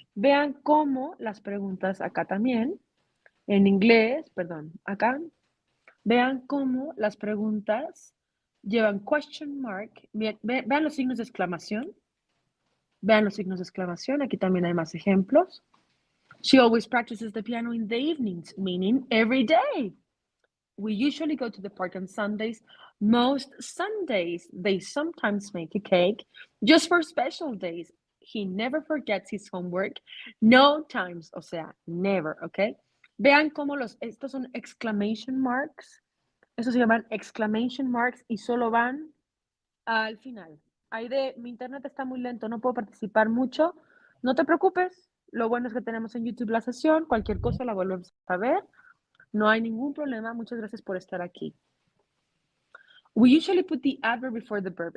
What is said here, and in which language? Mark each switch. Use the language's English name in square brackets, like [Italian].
[Spanish] Vean cómo las preguntas acá también, en inglés, perdón, acá. Vean cómo las preguntas llevan question mark. Vean los signos de exclamación. Vean los signos de exclamación. Aquí también hay más ejemplos. [English] She always practices the piano in the evenings, meaning every day. We usually go to the park on Sundays. Most Sundays, they sometimes make a cake just for special days. He never forgets his homework. No times, [Spanish] o sea, [English] never, ¿ok? [Spanish] Vean cómo estos son exclamation marks. Estos se llaman exclamation marks y solo van al final. Mi internet está muy lento, no puedo participar mucho. No te preocupes. Lo bueno es que tenemos en YouTube la sesión. Cualquier cosa la volvemos a ver. No hay ningún problema. Muchas gracias por estar aquí. [English] We usually put the adverb before the verb.